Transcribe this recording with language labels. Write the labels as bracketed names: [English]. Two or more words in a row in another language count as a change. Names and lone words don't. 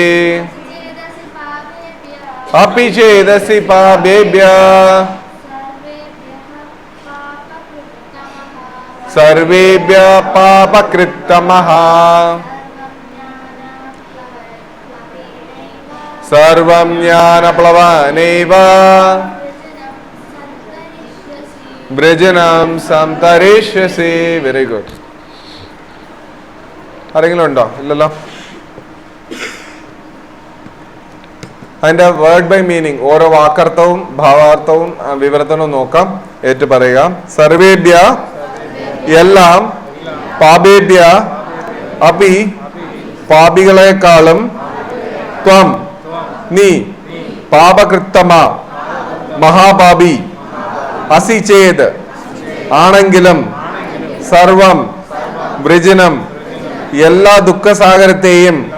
[Sanskrit] अपि चेदसि पापेभ्यः सर्वेभ्यः पापकृत्तमः सर्वं ज्ञानप्लवानैव वृजनं संतरिष्यसि. [English] very good. [Malayalam] ആരെങ്കിലും ഉണ്ടോ? ഇല്ലല്ലോ. അതിന്റെ [English] word by meaning [Malayalam] ഓരോ വാക്കർത്ഥവും ഭാവാർത്ഥവും വിവർത്തനവും നോക്കാം. ഏറ്റു പറയുക. സർവേഭ്യ എല്ലാം, [Sanskrit] പാപേഭ്യ അപി [Malayalam] പാപികളെക്കാളും, ത്വം നീ, പാപകൃത്തമ മഹാപാപി, [Sanskrit] അസി ചേത് [Malayalam] ആണെങ്കിലും, [Sanskrit] സർവം വൃജനം [Malayalam] എല്ലാ ദുഃഖസാഗരത്തെയും,